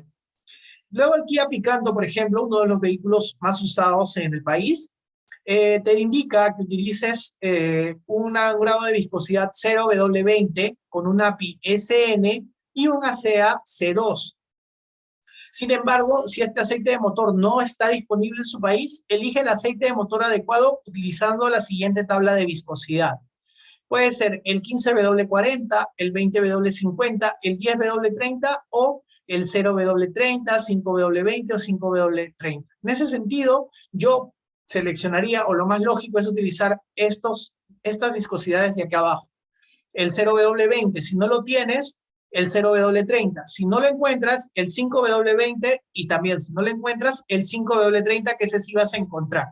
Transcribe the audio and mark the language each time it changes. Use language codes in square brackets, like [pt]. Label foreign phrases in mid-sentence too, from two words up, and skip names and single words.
[es] Luego el Kia Picanto, por ejemplo, uno de los vehículos más usados en el país, te indica que utilices un grado de viscosidad 0W20 con un API SN y un ASEA C2. Sin embargo, si este aceite de motor no está disponible en su país, elige el aceite de motor adecuado utilizando la siguiente tabla de viscosidad. Puede ser el 15W40, el 20W50, el 10W30 o el 0W30, 5W20 o 5W30. En ese sentido, yo seleccionaría, o lo más lógico es utilizar estas viscosidades de acá abajo. El 0W20, si no lo tienes, el 0W30. Si no lo encuentras, el 5W20 y también si no lo encuentras, el 5W30, que ese sí vas a encontrar.